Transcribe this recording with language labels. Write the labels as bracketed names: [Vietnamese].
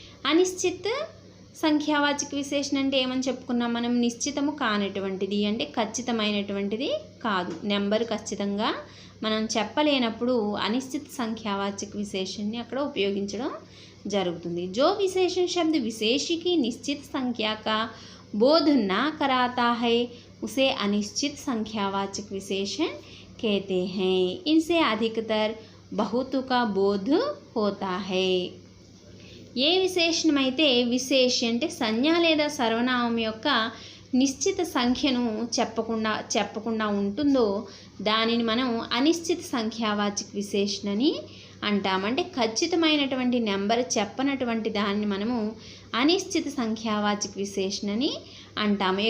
[Telugu] అనిశ్చిత సంఖ్యావాచక విశేషణ అంటే ఏమని చెప్పుకున్నాం మనం? నిశ్చితము కానటువంటిది అంటే ఖచ్చితమైనటువంటిది కాదు. నెంబర్ ఖచ్చితంగా మనం చెప్పలేనప్పుడు అనిశ్చిత సంఖ్యావాచక విశేషణని అక్కడ ఉపయోగించడం జరుగుతుంది. [Hindi] जो विशेषण शब्द विशेषी की निश्चित संख्या का बोध ना कराता है उसे अनिश्चित संख्यावाचक विशेषण कहते हैं. इनसे अधिकतर बहुतों का बोध होता है. [Telugu] ఏ విశేషణమైతే విశేష అంటే సంజ్ఞ లేదా సర్వనామం యొక్క నిశ్చిత సంఖ్యను చెప్పకుండా ఉంటుందో దానిని మనం అనిశ్చిత సంఖ్యావాచక విశేషణని అంటామంటే ఖచ్చితమైనటువంటి నెంబర్ చెప్పనటువంటి దాన్ని మనము అనిశ్చిత సంఖ్యావాచక విశేషణని అంటాము.